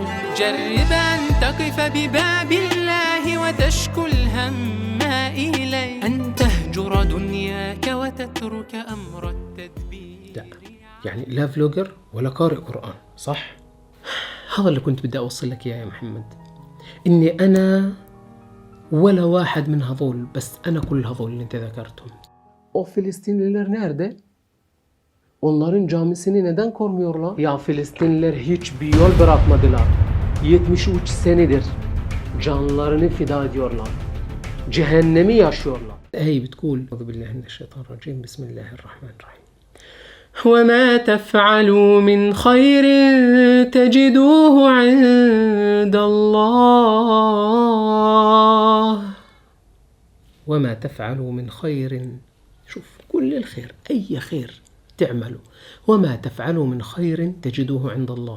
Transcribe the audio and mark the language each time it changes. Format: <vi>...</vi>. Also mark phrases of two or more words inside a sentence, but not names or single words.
<ar>جرب أن تقف بباب الله وتشكو الهم إليه، أن تهجر دنياك وتترك أمر التدبير. لا، يعني لا فلوجر ولا قارئ قرآن، صح؟ هذا اللي كنت بدي أوصل لك إياه يا محمد، إني أنا ولا واحد من هذول، بس أنا كل هذول اللي أنت ذكرتهم.</ar> <tr>O Filistinliler nerede? Onların camisini neden kormuyorlar? Ya Filistinliler hiçbir yol bırakmadılar. 73 senedir canlarını fida ediyorlar. Cehennemi yaşıyorlar.</tr> <ar>Ey بتقول أعوذ بالله من الشيطان الرجيم بسم الله الرحمن الرحيم. وما تفعلوا من خير تجدوه عند الله. وما تفعلوا من خير، شوف كل الخير، أي خير تعمله، وما تفعلوا من خير تجدوه عند الله.</ar>